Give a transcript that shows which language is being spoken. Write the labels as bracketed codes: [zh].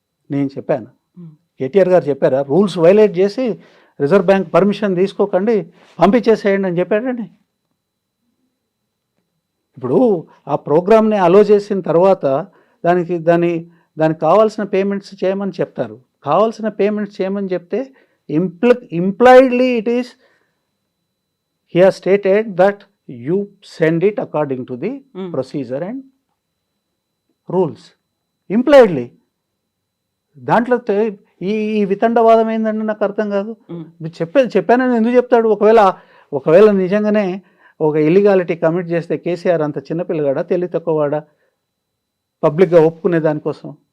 [te] నేను చెప్పాను, కేటీఆర్ గారు చెప్పారా రూల్స్ వైలేట్ చేసి రిజర్వ్ బ్యాంక్ పర్మిషన్ తీసుకోకండి పంపించేసేయండి అని చెప్పాడండి. ఇప్పుడు ఆ ప్రోగ్రామ్ని అలో చేసిన తర్వాత దానికి కావాల్సిన పేమెంట్స్ చేయమని చెప్తారు. కావాల్సిన పేమెంట్స్ చేయమని చెప్తే [en] impliedly it is he has stated that you send it according to the procedure and rules. [te] Impliedly దాంట్లో ఈ వితండవాదం ఏందంటే నాకు అర్థం కాదు. చెప్పానని ఎందుకు చెప్తాడు? ఒకవేళ నిజంగానే ఒక ఇల్లీగాలిటీ కమిట్ చేస్తే కేసీఆర్ అంత చిన్నపిల్లగాడా, తెలివి తక్కువవాడా పబ్లిక్గా ఒప్పుకునే దానికోసం?